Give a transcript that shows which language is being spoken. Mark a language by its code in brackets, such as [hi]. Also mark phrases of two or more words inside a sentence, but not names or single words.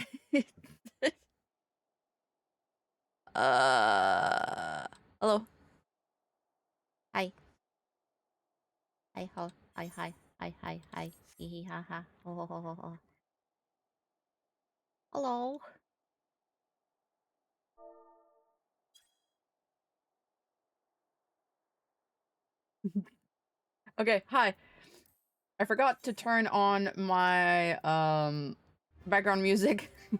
[en] Hello. Hi. Hi, ho. Hi, hi. Hi, hi, hi. Hee hee ha ha. Ho ho ho ho ho. Hello. Okay, hi. I forgot to turn on my background music.